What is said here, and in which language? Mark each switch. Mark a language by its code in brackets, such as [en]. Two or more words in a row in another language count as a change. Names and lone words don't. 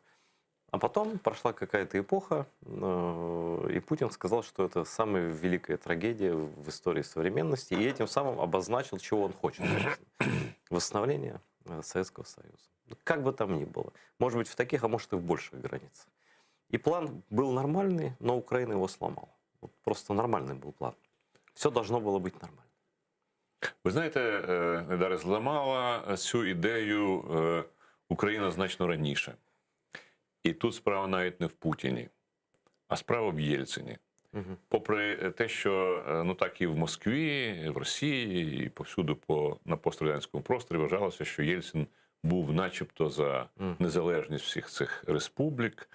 [ru] А потом прошла какая-то эпоха, и Путин сказал, что это самая великая трагедия в истории современности, и этим самым обозначил, чего он хочет. Восстановление Советского Союза. Как бы там ни было. Может быть, в таких, а может и в больших границах. И план был нормальный, но Украина его сломала. Вот просто нормальный был план. Все должно было быть нормально. [uk] Ви знаєте, Ейдаре, зламала цю ідею Україна значно раніше. І тут справа навіть не в Путіні, а справа в Єльцині. Попри те, що ну так і в Москві, і в Росії, і повсюди на пострадянському просторі вважалося, що Єльцин був начебто за незалежність всіх цих республік.